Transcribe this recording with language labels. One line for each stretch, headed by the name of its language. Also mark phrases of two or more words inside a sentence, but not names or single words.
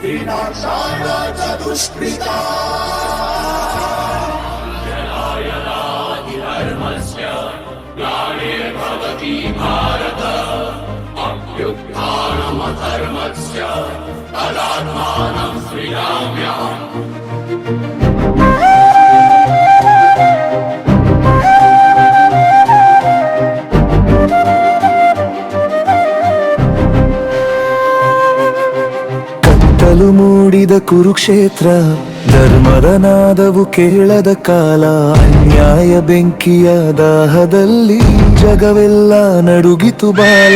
Sanskrit: विनाशाय च दुष्कृता धर्मस्य ग्लानिर्भवति भारत अभ्युत्थानमधर्मस्य तदात्मानं सृजाम्यहम्।
Kannada: ಕತ್ತಲು ಮೂಡಿದ ಕುರುಕ್ಷೇತ್ರ, ಧರ್ಮದ ನಾದವು ಕೇಳದ ಕಾಲ, ಅನ್ಯಾಯ ಬೆಂಕಿಯ ದಾಹದಲ್ಲಿ ಜಗವೆಲ್ಲ ನಡುಗಿತು ಬಾಲ.